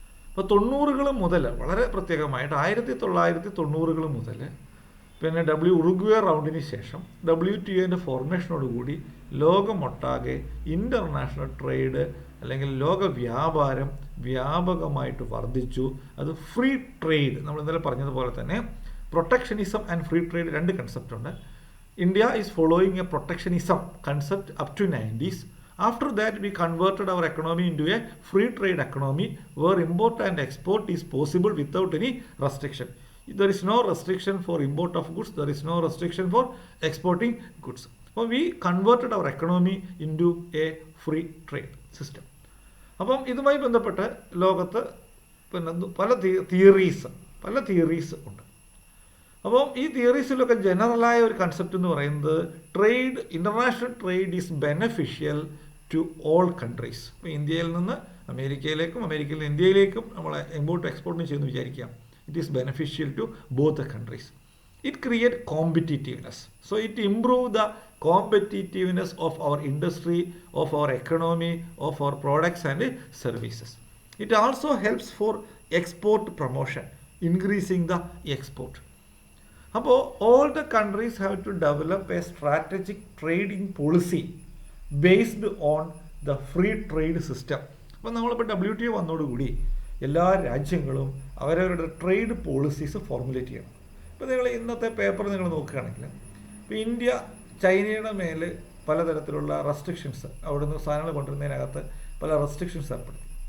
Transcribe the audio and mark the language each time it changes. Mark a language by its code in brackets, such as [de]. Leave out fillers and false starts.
[ml] അപ്പോൾ 90-കൾ മുതൽ വളരെ പ്രത്യേകമായിട്ട് 1990-കൾ മുതൽ പിന്നെ ഉറുഗ്വേ റൗണ്ടിന് ശേഷം WTOൻ്റെ ഫോർമേഷനോടുകൂടി ലോകമൊട്ടാകെ ഇൻ്റർനാഷണൽ ട്രേഡ് അല്ലെങ്കിൽ ലോക വ്യാപാരം വ്യാപകമായിട്ട് വർദ്ധിച്ചു. അത് ഫ്രീ ട്രേഡ്, നമ്മൾ ഇന്നലെ പറഞ്ഞതുപോലെ തന്നെ പ്രൊട്ടക്ഷനിസം ആൻഡ് ഫ്രീ ട്രേഡ് രണ്ട് കൺസെപ്റ്റ് ഉണ്ട്. [en] India is following a protectionism concept up to 90s. After that, we converted our economy into a free trade economy where import and export is possible without any restriction. There is no restriction for import of goods. There is no restriction for exporting goods. So we converted our economy into a free trade system. [ml] അപ്പം ഇതുമായി ബന്ധപ്പെട്ട് ലോകത്ത് പിന്നെ പല theories ഉണ്ട്. അപ്പം ഈ തിയറീസിലൊക്കെ ജനറലായ ഒരു കൺസെപ്റ്റ് എന്ന് പറയുന്നത് [en] International trade is beneficial to all countries. [ml] ഇപ്പോൾ ഇന്ത്യയിൽ നിന്ന് അമേരിക്കയിൽ നിന്ന് ഇന്ത്യയിലേക്കും നമ്മൾ ഇമ്പോർട്ട് എക്സ്പോർട്ടിന് ചെയ്യുന്നു വിചാരിക്കാം. [en] It is beneficial to both the countries. It creates competitiveness. So it improves the competitiveness of our industry, of our economy, of our products and services. It also helps for export promotion, increasing the export. അപ്പോൾ all the countries have to develop a strategic trading policy based on the free trade system. [ml] അപ്പോൾ നമ്മളിപ്പോൾ WTO വന്നതോടുകൂടി എല്ലാ രാജ്യങ്ങളും അവരവരുടെ trade policies formulate ചെയ്യണം. ഇപ്പോൾ നിങ്ങൾ ഇന്നത്തെ പേപ്പർ നിങ്ങൾ നോക്കുകയാണെങ്കിൽ ഇപ്പോൾ ഇന്ത്യ ചൈനയുടെ മേൽ പലതരത്തിലുള്ള റെസ്ട്രിക്ഷൻസ്, അവിടെ നിന്ന് സാധനങ്ങൾ കൊണ്ടുവരുന്നതിനകത്ത് പല റെസ്ട്രിക്ഷൻസ് ഏർപ്പെടുത്തി.